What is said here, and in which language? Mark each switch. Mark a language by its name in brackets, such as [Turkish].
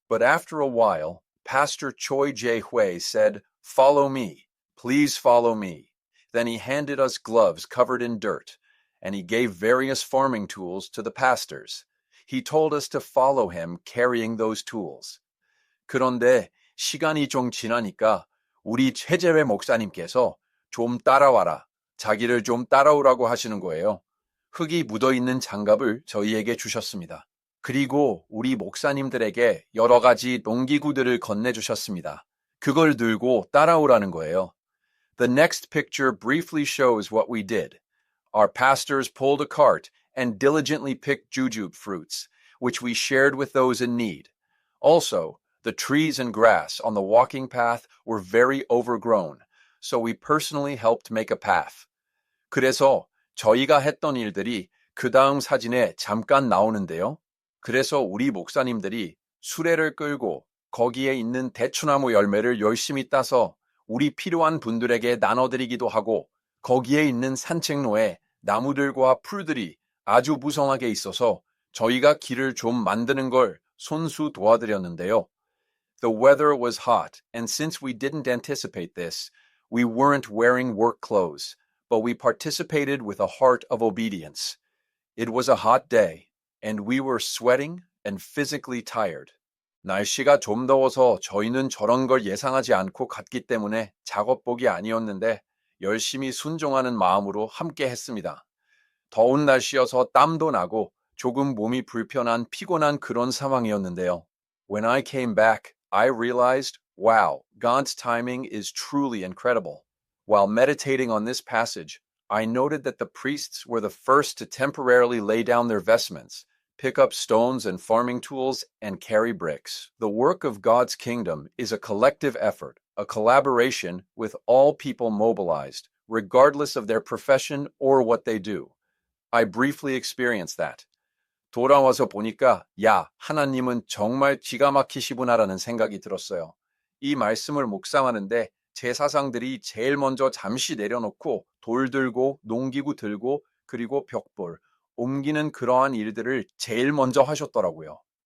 [English] But after a while, Pastor Choi Jae-hui said, "Follow me. Please follow me." Then he handed us gloves covered in dirt, and he gave various farming tools to the pastors. He told us to follow him carrying those tools. [Korean] 그런데 시간이 좀 지나니까 우리 최재회 목사님께서 좀 따라와라, 자기를 좀 따라오라고 하시는 거예요. 흙이 묻어있는 장갑을 저희에게 주셨습니다. 그리고 우리 목사님들에게 여러 가지 농기구들을 건네주셨습니다. 그걸 들고 따라오라는 거예요. [English] The next picture briefly shows what we did. Our pastors pulled a cart and diligently picked jujube fruits, which we shared with those in need. Also, the trees and grass on the walking path were very overgrown, so we personally helped make a path. [Korean] 그래서 저희가 했던 일들이 그 다음 사진에 잠깐 나오는데요. 그래서 우리 목사님들이 수레를 끌고 거기에 있는 대추나무 열매를 열심히 따서 우리 필요한 분들에게 나눠드리기도 하고 거기에 있는 산책로에 나무들과 풀들이 아주 무성하게 있어서 저희가 길을 좀 만드는 걸 손수 도와드렸는데요. [English] The weather was hot, and since we didn't anticipate this, we weren't wearing work clothes, but we participated with a heart of obedience. It was a hot day, and we were sweating and physically tired. [Korean] 날씨가 좀 더워서 저희는 저런 걸 예상하지 않고 갔기 때문에 작업복이 아니었는데 열심히 순종하는 마음으로 함께 했습니다. 더운 날씨여서 땀도 나고 조금 몸이 불편한 피곤한 그런 상황이었는데요. [English] When I came back, I realized, wow, God's timing is truly incredible. While meditating on this passage, I noted that the priests were the first to temporarily lay down their vestments, pick up stones and farming tools, and carry bricks. The work of God's kingdom is a collective effort, a collaboration with all people mobilized, regardless of their profession or what they do. I briefly experienced that. [Korean] 돌아와서 보니까, 야, 하나님은 정말 기가 막히시구나라는 생각이 들었어요. 이 말씀을 묵상하는데 제사장들이 제일 먼저 잠시 내려놓고 돌 들고 농기구 들고 그리고 벽볼, 옮기는 그러한 일들을 제일 먼저 하셨더라고요.